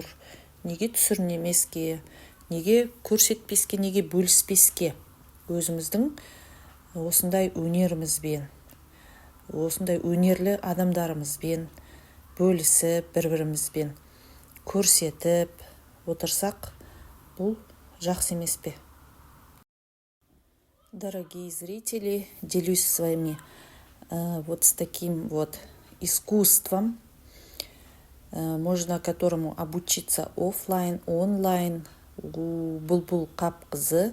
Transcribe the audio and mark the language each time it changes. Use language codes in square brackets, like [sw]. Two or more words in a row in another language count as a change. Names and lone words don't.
[kk] Неге түсірмемеске, неге көрсетпеске, неге бөліспеске. Өзіміздің осындай өнерімізбен, осындай өнерлі адамдарымызбен бөлісіп, бір-бірімізбен көрсетіп отырсақ, бұл жақсы емес пе? [ru] Дорогие зрители, делюсь с вами вот с таким вот искусством, можно которому обучиться оффлайн, онлайн. У Булбул Капкызы.